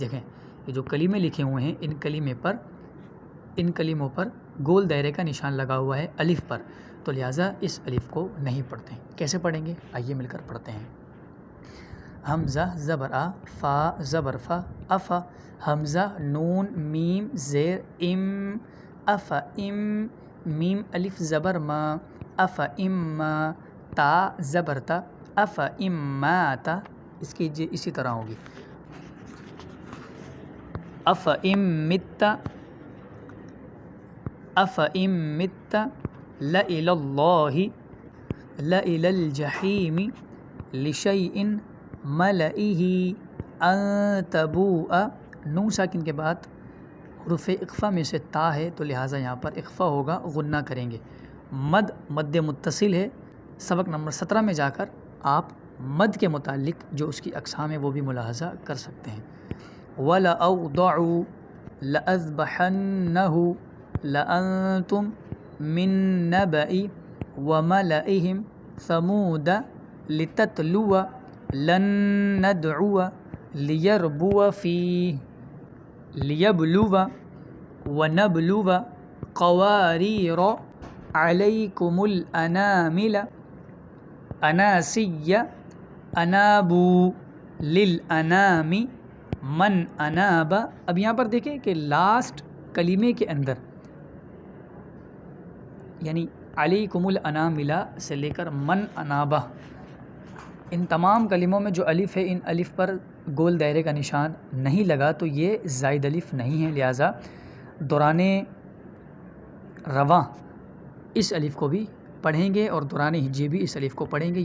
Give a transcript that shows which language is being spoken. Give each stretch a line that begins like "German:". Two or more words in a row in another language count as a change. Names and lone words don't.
Urdu: دیکھیں یہ جو کلمے لکھے ہوئے ہیں ان کلموں پر گول دائرے کا نشان لگا ہوا ہے الف پر، تو لہٰذا اس الف کو نہیں پڑھتے ہیں۔ کیسے پڑھیں گے آئیے مل کر پڑھتے ہیں۔ حمزہ زبر آ، فا زبر فا، افا، حمزہ نون میم زیر ام، اف ام، میم الف زبر ما، اف ام ما، تا زبر تا، اف ام ما تا، اس کی اسی طرح ہوگی۔
Arabic: اف ام مت، اف ام مت، لإلی اللہ، لإلی الجحیم، لشیء ملئہ، ان تبوء۔
Urdu: نون ساکن کے بعد حروف اخفا میں سے تا ہے تو لہٰذا یہاں پر اخفا ہوگا، غنہ کریں گے۔ مد متصل ہے۔ سبق نمبر 17 میں جا کر آپ مد کے متعلق جو اس کی اقسام ہے وہ بھی ملاحظہ کر سکتے ہیں۔
Arabic: وَلَأَوْضَعُوا لَأَذْبَحَنَّهُ لَأَنْتُمْ مِنْ نَبَإِ وَمَلَئِهِمْ ثَمُودَ لِتَتْلُوَ لَنْ نَدْعُوَ لِيَرْبُوَ فِيهِ لِيَبْلُوَ وَنَبْلُوَ قَوَارِيرَ عَلَيْكُمُ الْأَنَامِلَ أَنَاسِيَّ أَنَابُوا لِلْأَنَامِ مَنْ أَنَابَ۔
Urdu: اب یہاں پر دیکھیں کہ لاسٹ کلمے کے اندر یعنی
Arabic: علیکم الانامل
Urdu: سے لے کر
Arabic: من انابہ،
Urdu: ان تمام کلموں میں جو الف ہے ان الف پر گول دائرے کا نشان نہیں لگا تو یہ زائد الف نہیں ہے، لہٰذا دوران رواں اس الف کو بھی پڑھیں گے اور دوران ہجے بھی اس الف کو پڑھیں گے۔